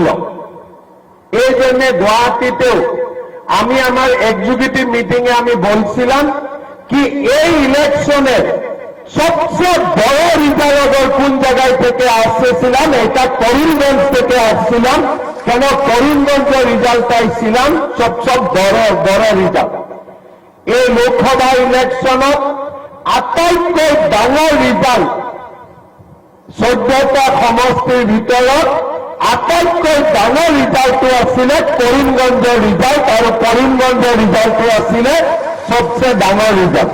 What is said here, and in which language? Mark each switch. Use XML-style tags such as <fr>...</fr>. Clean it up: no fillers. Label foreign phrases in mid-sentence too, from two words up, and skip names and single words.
<bn>এই জন্য গুয়াহাটিতেও আমি আমার এক্সিকিউটিভ মিটিং এ আমি বলছিলাম কি এই ইলেকশনের সবচেয়ে বড় রিজাল্ট কোন জায়গায় থেকে আসছিলাম, এটা করিমগঞ্জ থেকে আসছিলাম। কেন করিমগঞ্জের রিজাল্টটাই ছিলাম সবচেয়ে বড় রিজাল্ট।</bn> <as>এই লোকসভা ইলেকশনত আটাইতকৈ ডাঙৰ ৰিজাল্ট 14টা সমষ্টিৰ ভিতৰত আটাইতকৈ ডাঙৰ ৰিজাল্টটো আছিলে কৰিমগঞ্জৰ ৰিজাল্ট, আৰু কৰিমগঞ্জৰ ৰিজাল্টটো আছিলে সবচেয়ে ডাঙৰ ৰিজাল্ট।</as>